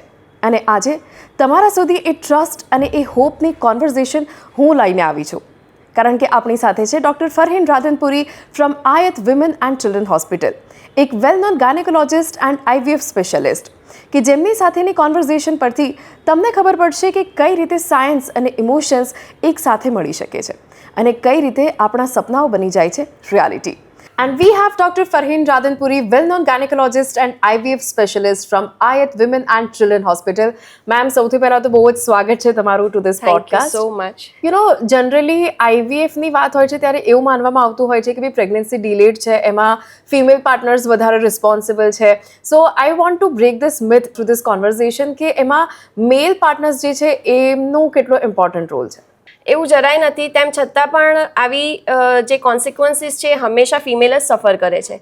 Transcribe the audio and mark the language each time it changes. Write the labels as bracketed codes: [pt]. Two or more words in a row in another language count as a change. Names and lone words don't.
[gu] અને આજે તમારા સુધી એ ટ્રસ્ટ અને એ હોપની કોન્વર્ઝેશન હું લઈને આવી છું, કારણ કે આપણી સાથે છે ડૉક્ટર ફરહીન રાધનપુરી [en] from Ayat Women and Children Hospital, [gu] એક [en] well known gynecologist and IVF specialist, [gu] કે જેમની સાથેની કોન્વર્ઝેશન પરથી તમને ખબર પડશે કે કઈ રીતે સાયન્સ અને ઇમોશન્સ એક સાથે મળી શકે છે અને કઈ રીતે આપણા સપનાઓ બની જાય છે રિયાલિટી. [en] And we have Dr. Farheen Radhanpuri, well-known gynecologist and IVF specialist from Ayat Women and Children Hospital. Ma'am, [gu] સૌથી પહેલા તો બહુ જ સ્વાગત છે તમારું [en] to this podcast. Thank you so much. you know, [gu] જનરલી આઈવીએફની વાત હોય છે ત્યારે એવું માનવામાં આવતું હોય છે કે ભાઈ [en] pregnancy delayed [gu] છે, એમાં [en] female partners [gu] વધારે રિસ્પોન્સિબલ છે. [en] so I want to break this myth through this conversation [gu] કે એમાં મેલ પાર્ટનર્સ જે છે એમનું કેટલો ઇમ્પોર્ટન્ટ રોલ છે. એવું જરાય નથી, તેમ છતાં પણ આવી જે કોન્સિક્વન્સીસ છે હંમેશા ફિમેલ જ સફર કરે છે.